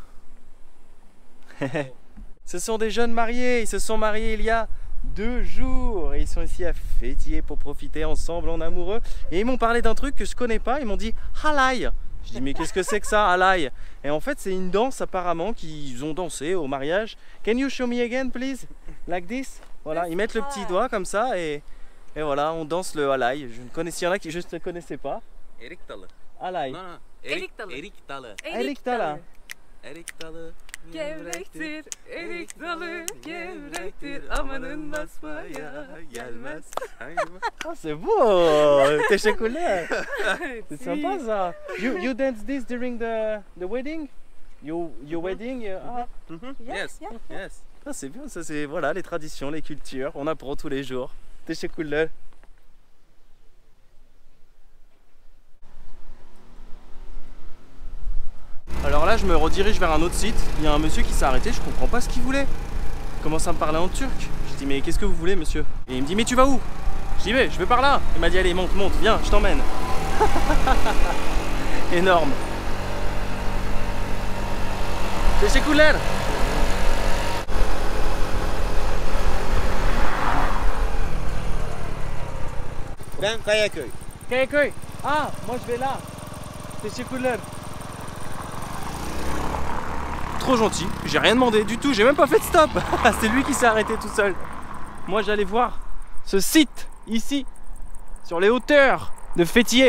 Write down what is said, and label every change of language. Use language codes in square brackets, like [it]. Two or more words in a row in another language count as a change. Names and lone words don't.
[fr] Ce sont des jeunes mariés, ils se sont mariés il y a 2 jours et ils sont ici à Fethiye pour profiter ensemble en amoureux. Et ils m'ont parlé d'un truc que je connais pas, ils m'ont dit halay. Je dis mais qu'est-ce que c'est que ça, Alai? Et en fait c'est une danse apparemment qu'ils ont dansé au mariage. [en] Can you show me again please? Like this? [fr] Voilà, ils mettent le petit doigt comme ça et voilà, on danse le Alai. Je ne connaissais, il y en a qui je ne connaissais pas. [tr] Erik dalı. Alai. [en] No, no. [tr] Erik dalı. Erik dalı. Erik dalı. Erik dalı. Gevrektir, erik dalı gevrektir, amanın basmaya gelmez. [fr] Oh, c'est beau! Teşekkürler. C'est sympa ça. [en] You dance this during the wedding? Your wedding? Ah. Yes. Yes. [fr] Ah, c'est bien, ça c'est voilà les traditions, les cultures, on apprend tous les jours. [tr] Teşekkürler. [fr] Alors là je me redirige vers un autre site, il y a un monsieur qui s'est arrêté, je comprends pas ce qu'il voulait. Il commence à me parler en turc. Je dis mais qu'est-ce que vous voulez monsieur? Et il me dit mais tu vas où? Je dis mais je vais par là. Il m'a dit allez monte, viens, je t'emmène. Énorme. [tr] Teşekkürler. Ben Kayaköy. Kayaköy. [fr] Ah, moi je vais là. Teşekkürler. Trop gentil, j'ai rien demandé du tout, j'ai même pas fait de stop. C'est lui qui s'est arrêté tout seul. Moi j'allais voir ce site ici, sur les hauteurs de Fethiye.